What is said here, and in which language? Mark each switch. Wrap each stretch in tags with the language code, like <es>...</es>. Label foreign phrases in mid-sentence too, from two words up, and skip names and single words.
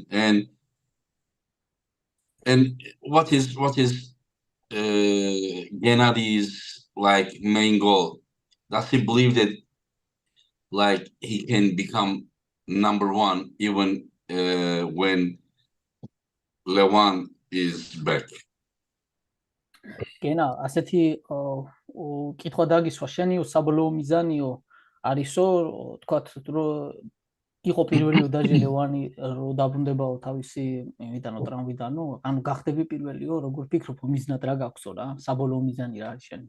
<en>And what is Genadi's like main goal? Does he believe that like he can become number one even when Levan is back? Gena,</en> <ka>ასეთი კითხვა დაგისვა, შენი საბოლოო მიზანიო არისო, თქვათ, რომ იყო პირველი დაჟე ლევანი რო დაბრუნდებაო თავისი იმიდანო ტრამვიდანო, ანუ გახდები პირველიო, როგორ ფიქრობ, მიზნად რა გაქვსო რა, საბოლოო მიზანი რა არის შენი?</ka>